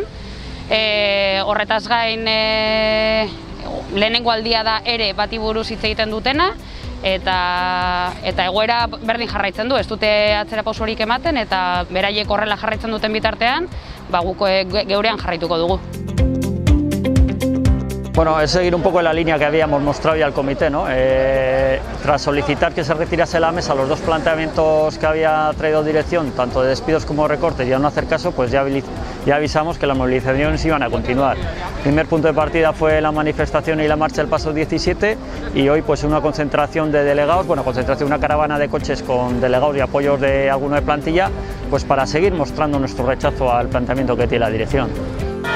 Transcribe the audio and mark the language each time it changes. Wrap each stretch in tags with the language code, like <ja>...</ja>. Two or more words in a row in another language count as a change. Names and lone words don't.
<eu>Horretaz gain lehenengo aldia da ere bati buruz hitz egiten dutena, eta egoera berdin jarraitzen du, ez dute atzera pausurik ematen, eta beraiek horrela jarraitzen duten bitartean, guk geurean jarraituko dugu.</eu> <es>Bueno, es seguir un poco la línea que habíamos mostrado ya al comité, ¿no? Tras solicitar que se retirase de la mesa los dos planteamientos que había traído dirección, tanto de despidos como recortes, y a no hacer caso, pues ya avisamos que las movilizaciones iban a continuar. El primer punto de partida fue la manifestación y la marcha del paso 17, y hoy pues una concentración de delegados, una caravana de coches con delegados y apoyos de alguno de plantilla, pues para seguir mostrando nuestro rechazo al planteamiento que tiene la dirección.</es>